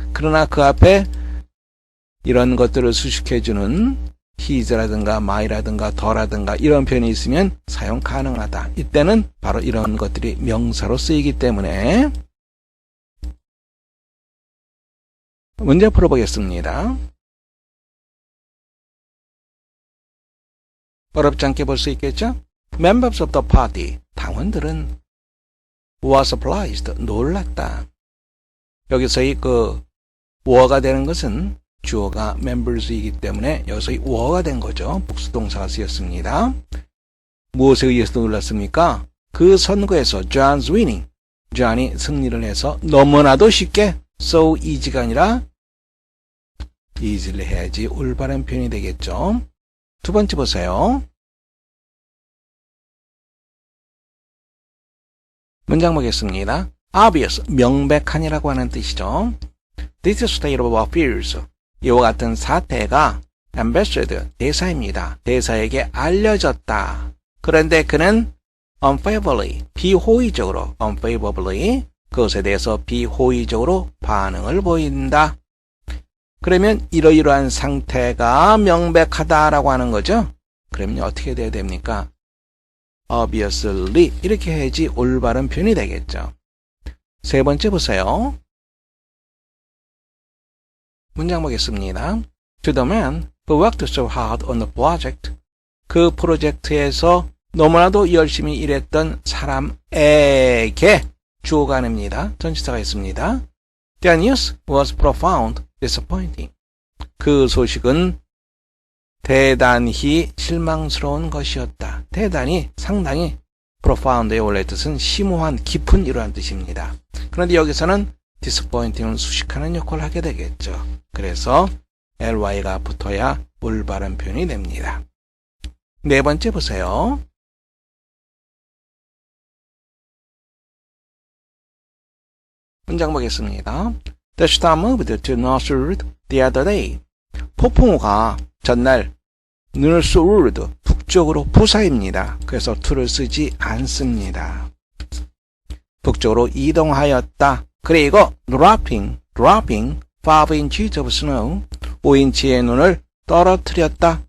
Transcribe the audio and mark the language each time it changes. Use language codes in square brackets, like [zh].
[ko] 그러나 그 앞에 이런 것들을 수식해주는 his라든가 my라든가 더라든가 이런 표현이 있으면 사용 가능하다. 이때는 바로 이런 것들이 명사로 쓰이기 때문에 문제 풀어보겠습니다. 어렵지 않게 볼 수 있겠죠? [en] Members of the party, [ko] 당원들은 [en] were surprised, [ko] 놀랐다. 여기서의 were가 되는 것은 주어가 members이기 때문에 여기서 were가 된 거죠. 복수동사가 쓰였습니다. 무엇에 의해서 놀랐습니까? 그 선거에서 [en] John's winning, [ko] John이 승리를 해서 너무나도 쉽게 so easy가 아니라 easily 해야지 올바른 표현이 되겠죠. 두 번째 보세요. 문장 보겠습니다. obvious, 명백한이라고 하는 뜻이죠. [en] This state of affairs, [ko] 이와 같은 사태가 [en] ambassador, [ko] 대사입니다. 대사에게 알려졌다. 그런데 그는 unfavorably, 비호의적으로, unfavorably, 그것에 대해서 비호의적으로 반응을 보인다. 그러면 이러이러한 상태가 명백하다라고 하는 거죠. 그러면 어떻게 돼야 됩니까? obviously 이렇게 해야지 올바른 표현이 되겠죠. 세 번째 보세요. 문장 보겠습니다. [en] To the man who worked so hard on the project, [ko] 그 프로젝트에서 너무나도 열심히 일했던 사람에게 주어가 아닙니다. 전치사가 있습니다. [en] The news was profound disappointing. [ko] 그 소식은 대단히 실망스러운 것이었다. 대단히 상당히 profound의 원래 뜻은 심오한 깊은 이러한 뜻입니다. 그런데 여기서는 disappointing을 수식하는 역할을 하게 되겠죠. 그래서 ly가 붙어야 올바른 표현이 됩니다. 네 번째 보세요. 문장 보겠습니다. [en] The storm moved to northward the other day. [ko] 폭풍우가 전날 northward, 북쪽으로 부사입니다. 그래서 to를 쓰지 않습니다. 북쪽으로 이동하였다. [en] 그리고 dropping 5 inches of snow, [ko] 5인치의 눈을 떨어뜨렸다.